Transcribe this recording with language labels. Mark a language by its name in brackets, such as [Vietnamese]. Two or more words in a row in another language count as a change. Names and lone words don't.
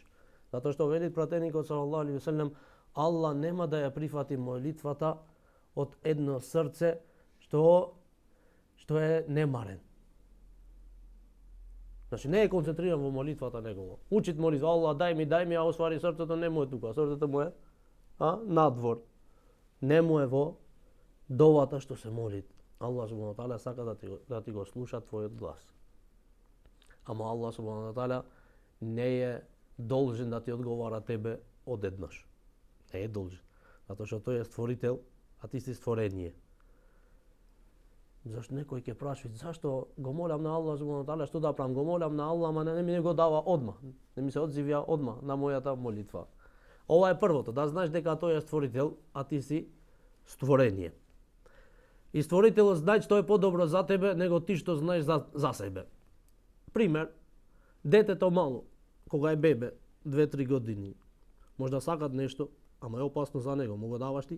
[Macedonian] Затоа што вели пратеникот [Arabic] صلى الله عليه وسلم, [Macedonian] Аллах нема да ја прифати молитвата од едно срце што е немарен. Значи не е концентриран во молитвата негово. Учит молитва, Аллах дај ми, а освари срцето не му е тука, срцето му е надвор. Не му е во довата што се молит. Аллах [Arabic] سبحانه وتعالى [Macedonian] сака да ти го слуша твојот глас. Ама Аллах [Arabic] سبحانه وتعالى [Macedonian] не е должен да ти одговара тебе одеднаш. Не е должен. Затоа што тој е створител, а ти си створение. Зашто некој ќе прашува, зашто го молам на Аллах [Arabic] سبحانه وتعالى, [Macedonian] што да правам? Го молам на Аллах, ама не ми го дава одма. Не ми се одзивја одма на мојата молитва. Ова е првото, да знаеш дека тој е створител, а ти си створение. И Створителот знае што е подобро за тебе, него ти што знаеш за себе. Пример, детето мало, кога е бебе, 2-3 години, може да сакат нешто, ама е опасно за него, му го даваш ти?